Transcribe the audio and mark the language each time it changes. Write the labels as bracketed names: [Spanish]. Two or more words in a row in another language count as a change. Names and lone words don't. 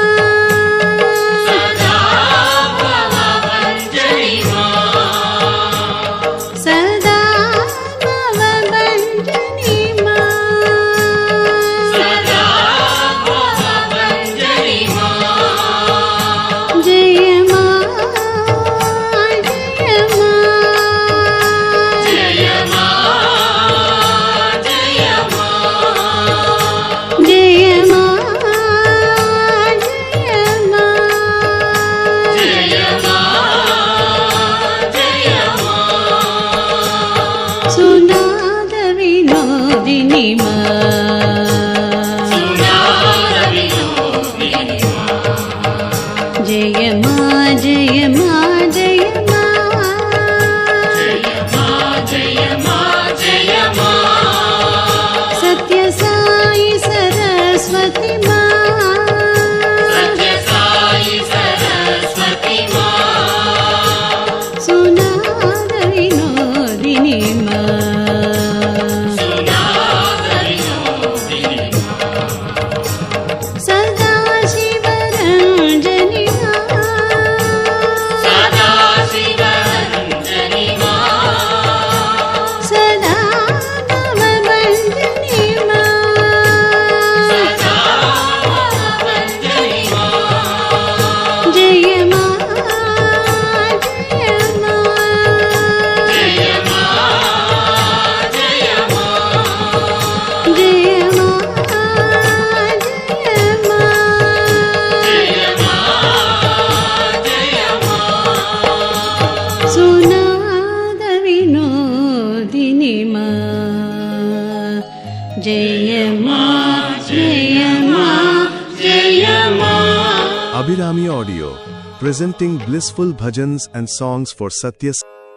[Sanskrit] Sada Bhavabanjani Ma. Sada Bhavabanjani Ma. Sada Bhavabanjani Ma. Jaya Ma, Jaya Ma. Jaya Ma, Jaya Ma. Jaya Ma, Jaya Ma. Jaya Ma, Jaya Ma. Sunada Vinodini Ma. Sunada Vinodini Ma. Jaya Ma, Jaya Ma, Jaya Ma. Jaya Ma, Jaya Ma, Jaya Ma. Satya Sai Saraswati Ma. Satya Sai Saraswati Ma. Sunada Vinodini Ma. Sunada Vinodini Ma. Sada Shiva Ranjani Ma. Sada Shiva Ranjani Ma. Sada Bhavabanjani Ma. Sada Bhavabanjani Ma. Jaya Ma, Jaya Ma. Jaya Ma, Jaya Ma. Jaya Ma, Jaya Ma. Jaya Ma, Jaya Ma. Sunada Vinodini Ma. Jaya Ma, Jaya Ma, Jaya Ma. [English] Abhirami Audio, presenting blissful bhajans and songs for Satya Sai.